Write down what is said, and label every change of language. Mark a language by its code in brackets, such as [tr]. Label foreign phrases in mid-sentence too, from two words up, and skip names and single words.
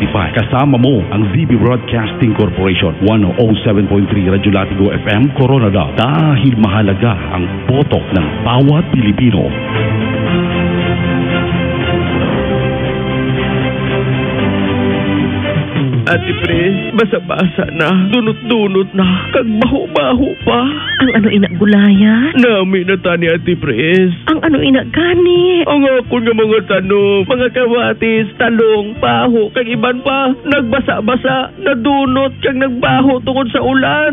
[tl] Kasama mo ang ZB Broadcasting Corporation 107.3 Radyo Latigo FM, Coronadal. Dahil mahalaga ang boto ng bawat Pilipino. [hil] Ate Pres, basa-basa na, dunot-dunot na, kag baho-baho pa. Ang ano ina gulaya? Nami na tani Ate Pres. Ang ano ina gani? Ang ako nga mga tanong, mga kawatis, talong, baho, kag iban pa, nagbasa-basa, nadunot, kag nagbaho tungod sa ulan.